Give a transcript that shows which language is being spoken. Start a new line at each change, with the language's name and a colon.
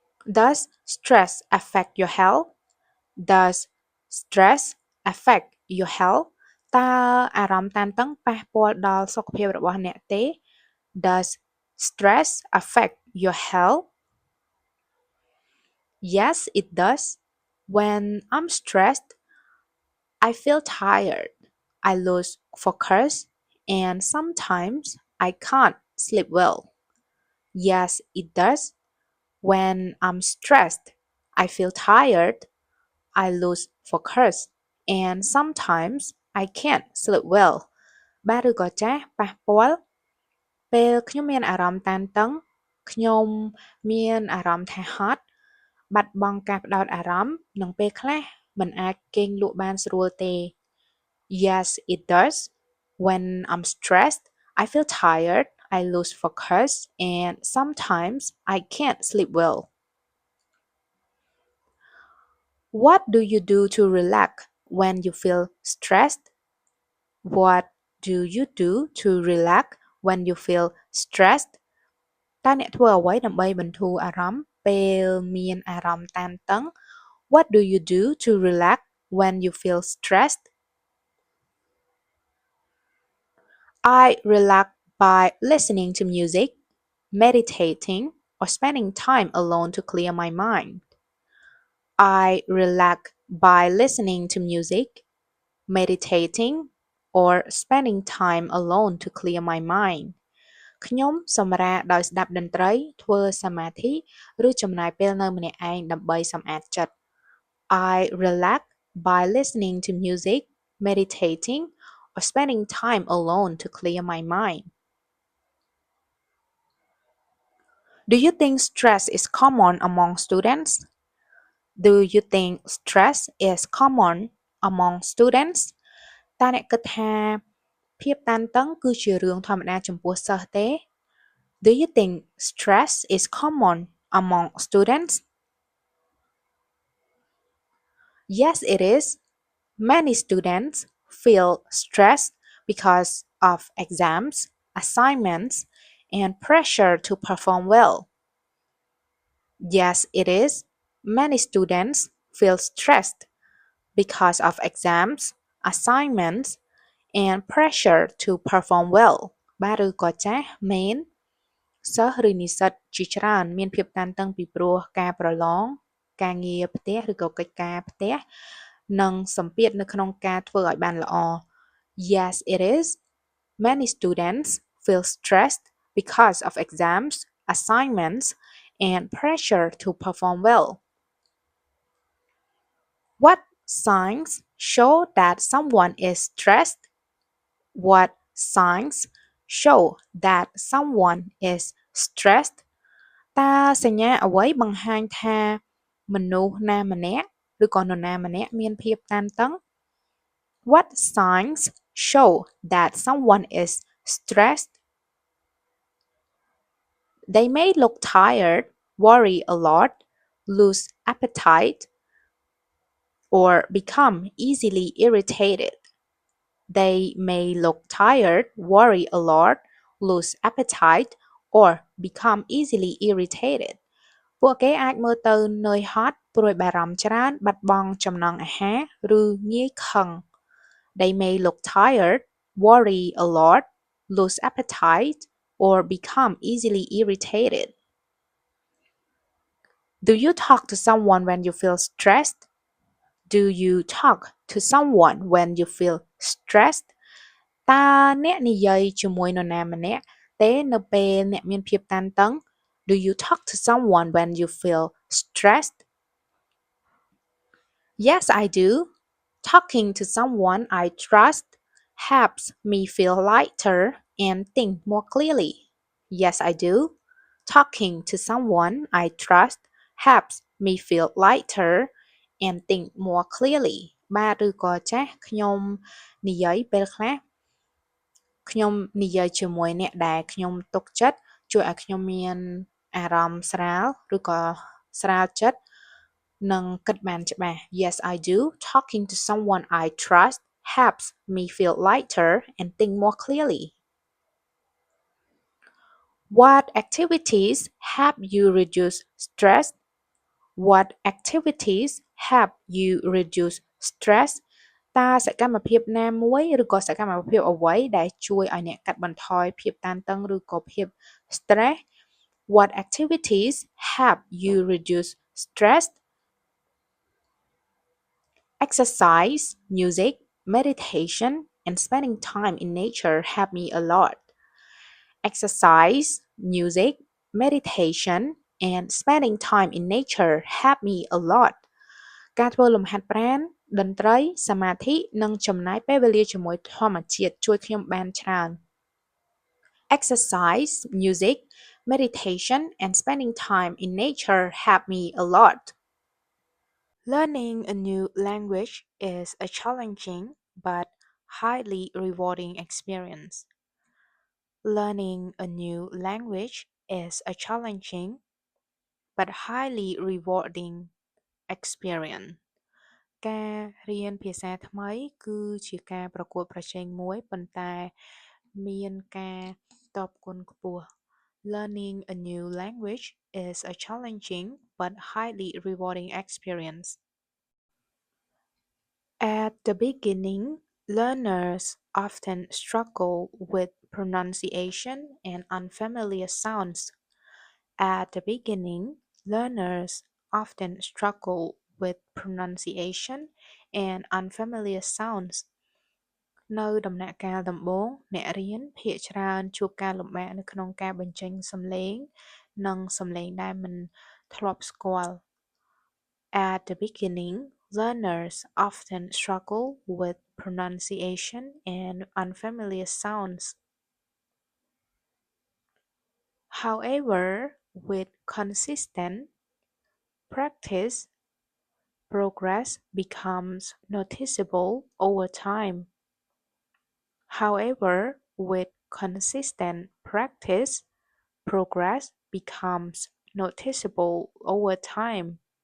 English: Does stress affect your health? Does stress affect your health?
Khmer: តើអារម្មណ៍តានតឹងប៉ះពាល់ដល់សុខភាពរបស់អ្នកទេ
English: Does stress affect your health? Yes, it does. When I'm stressed, I feel tired. I lose focus and sometimes I can't sleep well. Yes, it does. When I'm stressed, I feel tired. I lose focus and sometimes I can't sleep well.
Khmer: បាទឬក៏ចាស់ប៉ះពាល់ពេលខ្ញុំមានអារម្មណ៍តានតឹងខ្ញុំមានអារម្មណ៍ថាហត់បាត់បង់ការផ្ដោតអារម្មណ៍និងពេលខ្លះមិនអាចគេងលក់បានស្រួលទេ
English: Yes, it does. When I'm stressed, I feel tired, I lose focus, and sometimes I can't sleep well. What do you do to relax when you feel stressed? What do you do to relax when you feel stressed?
Khmer: តើអ្នកធ្វើអ្វីដើម្បីបន្ធូរអារម្មណ៍ពេលមានអារម្មណ៍តានតឹង
English: What do you do to relax when you feel stressed? I relax by listening to music, meditating, or spending time alone to clear my mind. I relax by listening to music, meditating, or spending time alone to clear my mind.
Khmer: ខ្ញុំសម្រាកដោយស្ដាប់តន្ត្រីធ្វើសមាធិឬចំណាយពេលនៅម្នាក់ឯងដើម្បីសម្អាតចិត្ត
English: I relax by listening to music, meditating, or spending time alone to clear my mind. Do you think stress is common among students? Do you think stress is common among students?
Khmer: តើអ្នកគិតថាភាពតានតឹងគឺជារឿងធម្មតាចំពោះសិស្សទេ
English: Do you think stress is common among students? Yes, it is. Many students feel stressed because of exams, assignments, and pressure to perform well. Yes, it is. Many students feel stressed because of exams, assignments, and pressure to perform well.
Khmer: បាទឬក៏ចាស់មែនសិស្សឬនិស្សិតជាច្រើនមានភាពតានតឹងពីព្រោះការប្រឡងការងារផ្ទះឬក៏កិច្ចការផ្ទះនិងសម្ពាធនៅក្នុងការធ្វើឲ្យបានល្អ
English: Yes, it is. Many students feel stressed because of exams, assignments, and pressure to perform well. What signs show that someone is stressed? What signs show that someone is stressed?
Khmer: តើសញ្ញាអ្វីបង្ហាញថាមនុស្សណាម្នាក់ឬក៏នរណាម្នាក់មានភាពតានតឹង
English: What signs show that someone is stressed? They may look tired, worry a lot, lose appetite, or become easily irritated. They may look tired, worry a lot, lose appetite, or become easily irritated.
Khmer: ពួកគេអាចមើលទៅនឿយហត់ព្រួយបារម្ភច្រើនបាត់បង់ចំណង់អាហារឬងាយខឹង
English: They may look tired, worry a lot, lose appetite, or become easily irritated. Do you talk to someone when you feel stressed? Do you talk to someone when you feel stressed?
Khmer: តើអ្នកនិយាយជាមួយនរណាម្នាក់ទេនៅពេលអ្នកមានភាពតានតឹង
English: Do you talk to someone when you feel stressed? Yes, I do. Talking to someone I trust helps me feel lighter and think more clearly. Yes, I do. Talking to someone I trust helps me feel lighter and think more clearly
Khmer: បាទឬក៏ចាស់ខ្ញុំនិយាយពេលខ្លះខ្ញុំនិយាយជាមួយអ្នកដែលខ្ញុំទុកចិត្តជួយឲ្យខ្ញុំមានអារម្មណ៍ស្រាលឬក៏ស្រាលចិត្តនិងគិតបានច្បាស់
English: Yes, I do. Talking to someone I trust helps me feel lighter and think more clearly. What activities help you reduce stress? What activities help you reduce stress?
Khmer: តើសកម្មភាពណាមួយឬក៏សកម្មភាពអ្វីដែលជួយឲ្យអ្នកកាត់បន្ថយភាពតានតឹងឬក៏ភាព stress?
English: What activities help you reduce stress? Exercise, music, meditation, and spending time in nature help me a lot. Exercise, music, meditation, and spending time in nature help me a lot.
Khmer: ការធ្វើលំហាត់ប្រាណតន្ត្រីសមាធិនិងចំណាយពេលវេលាជាមួយធម្មជាតិជួយខ្ញុំបានច្រើន
English: Exercise, music, meditation, and spending time in nature help me a lot. Learning a new language is a challenging but highly rewarding experience. Learning a new language is a challenging but highly rewarding experience.
Khmer: ការរៀនភាសាថ្មីគឺជាការប្រកួតប្រជែងមួយប៉ុន្តែមានការតបគុណខ្ពស់
English: Learning a new language is a challenging but highly rewarding experience. At the beginning, learners often struggle with pronunciation and unfamiliar sounds. At the beginning, learners often struggle with pronunciation and unfamiliar sounds.
Khmer: នៅដំណាក់កាលដំបូងអ្នករៀនភាគច្រើនជួបការលំបាកនៅក្នុងការបញ្ចេញសំឡេងនិងសំឡេងដែលមិនធ្លាប់ស្គាល់
English: At the beginning, learners often struggle with pronunciation and unfamiliar sounds. However, with consistent practice, progress becomes noticeable over time. However, with consistent practice, progress becomes noticeable over time.